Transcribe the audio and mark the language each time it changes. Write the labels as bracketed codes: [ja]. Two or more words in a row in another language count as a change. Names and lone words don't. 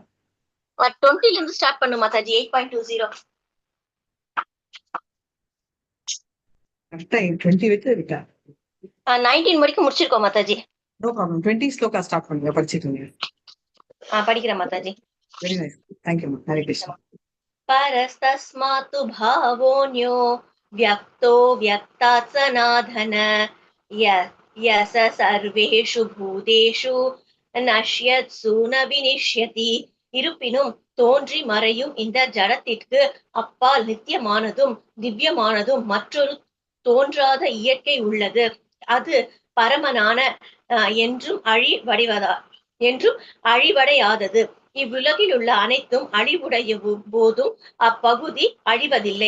[ta] 20 இருந்து ஸ்டார்ட் பண்ணு மாதாஜி. 8.20 கரெக்டா 20 வச்சு விட்டேன். 19 வரைக்கும் முடிச்சிருக்கோம் மாதாஜி. [en] no problem. [ta] 20 ஸ்லோகா ஸ்டார்ட் பண்ணுங்க, படிச்சுக்கோங்க. படிக்கிறேன் மாதாஜி. [en] very nice. thank you. [ta] ஹரே கிருஷ்ணா. [sa] परस्तस्मातु भावोऽन्यो व्यक्तो व्यक्तात् सनातन यस सर्वेषु भूतेषु नश्यत्सु न विनिஷ்யதி. [ta] இருப்பினும் தோன்றி மறையும் இந்த ஜடத்திற்கு அப்பால் நித்தியமானதும் திவ்யமானதும் மற்றொரு தோன்றாத இயற்கை உள்ளது. அது பரமனான என்றும் அழிவடையாதது. இவ்வுலகில் உள்ள அனைத்தும் அழிவுடைய போதும் அப்பகுதி அழிவதில்லை.